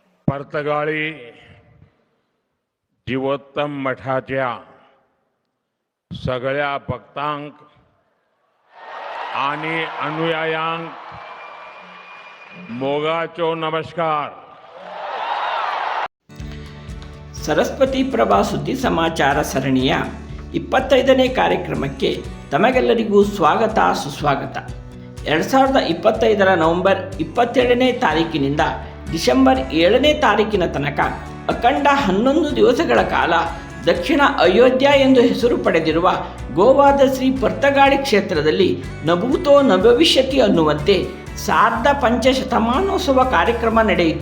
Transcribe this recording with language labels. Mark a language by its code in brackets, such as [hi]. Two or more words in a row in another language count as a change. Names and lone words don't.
[kok] परतगाळी जीवोत्तम मठाच्या सगळ्या भक्तांक आणि अनुयायांक मोगाचो नमस्कार. [kn] ಸರಸ್ವತಿ ಪ್ರಭಾ ಸುದ್ದಿ ಸಮಾಚಾರ ಸರಣಿಯ 25ನೇ ಕಾರ್ಯಕ್ರಮಕ್ಕೆ ತಮಗೆಲ್ಲರಿಗೂ ಸ್ವಾಗತ ಸುಸ್ವಾಗತ. 2025ರ ನವೆಂಬರ್ 27ನೇ ತಾರೀಕಿನಿಂದ ಡಿಸೆಂಬರ್ 7ನೇ ತಾರೀಕಿನ ತನಕ ಅಖಂಡ 11 ದಿವಸಗಳ ಕಾಲ ದಕ್ಷಿಣ ಅಯೋಧ್ಯ ಎಂದು ಹೆಸರು ಪಡೆದಿರುವ ಗೋವಾದ ಶ್ರೀ ಪರ್ತಗಾಳಿ ಕ್ಷೇತ್ರದಲ್ಲಿ ನಭೂತೋ ನಭವಿಷ್ಯತಿ ಅನ್ನುವಂತೆ ಸಾರ್ಧ ಪಂಚಶತಮಾನೋತ್ಸವ ಕಾರ್ಯಕ್ರಮ ನಡೆಯಿತು.